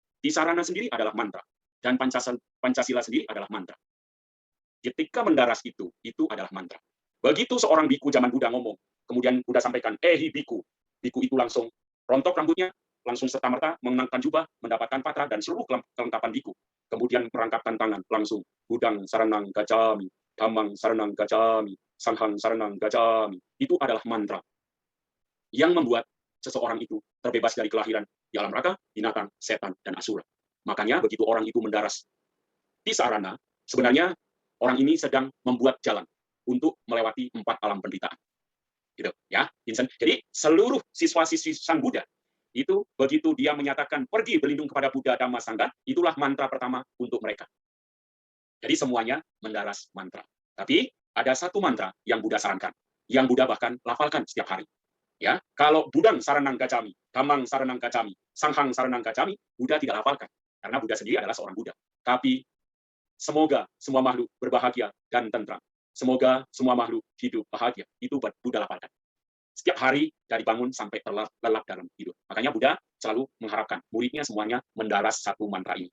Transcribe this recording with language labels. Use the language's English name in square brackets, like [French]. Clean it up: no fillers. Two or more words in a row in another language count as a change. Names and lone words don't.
[Indonesian] Tisarana sendiri adalah mantra. Dan Pancasila sendiri adalah mantra. ketika mendaras itu adalah mantra. Begitu seorang biku zaman Buddha ngomong, kemudian Buddha sampaikan, hi biku. Biku itu langsung rontok rambutnya, langsung serta-merta mengenakan jubah, mendapatkan patra dan seluruh kelengkapan biku. Kemudian merangkapkan tangan, langsung [Pali] Budang saranang gacami, Dhammang saranang gacami, Sanghang saranang gacami. [Indonesian] Itu adalah mantra yang membuat seseorang itu terbebas dari kelahiran di alam raka, binatang, setan, dan asura. Makanya begitu orang itu mendaras di sarana, sebenarnya orang ini sedang membuat jalan untuk melewati 4 alam penderitaan. Gitu, ya, Vincent. Jadi seluruh siswa-siswi Sang Buddha itu begitu dia menyatakan pergi berlindung kepada Buddha, Dhamma, Sangha, itulah mantra pertama untuk mereka. Jadi semuanya mendaras mantra. Tapi ada satu mantra yang Buddha sarankan, yang Buddha bahkan lafalkan setiap hari. Ya, kalau [Pali] Budang saranang gacami, Dhammang saranang gacami, Sanghang saranang gacami, [Indonesian] Buddha tidak lafalkan karena Buddha sendiri adalah seorang Buddha. Tapi semoga semua makhluk berbahagia dan tentram. Semoga semua makhluk hidup bahagia. Itu Buddha lafalkan. Setiap hari dari bangun sampai terlelap dalam tidur. Makanya Buddha selalu mengharapkan muridnya semuanya mendaras satu mantra ini.